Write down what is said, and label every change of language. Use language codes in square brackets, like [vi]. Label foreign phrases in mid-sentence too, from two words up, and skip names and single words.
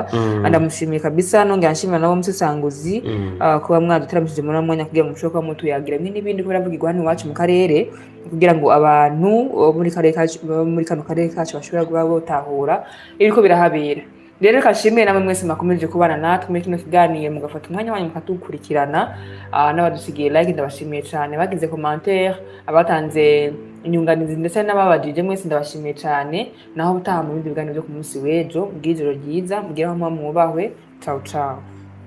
[rn] Ndamushimiye kabisa nongera nshimira nabo Musesanguzi kuba mwaduteramishije muri mwanya kugira ngo mushoka mutu yagira n'ibindi ko biravugirwa hano iwacu mu karere kugira ngo abantu muri kano karere kacu bashobora kuba botahura ibiko birahabera. Rero kashimiye namwe mwese makomeje kubana natwe muri kino kiganiro mugafata umwanya wanyu mukatukurikirana. N'abadusigiye like ndabashimiye cyane, bagize commentaire, abatanze inyunganizi ndetse n'ababajije mwese ndabashimiye cyane. Naho butaha mu bindi biganiro byo ku munsi w'ejo bw'ijoro ryiza mugire aho mwubahwe. [it] Ciao ciao.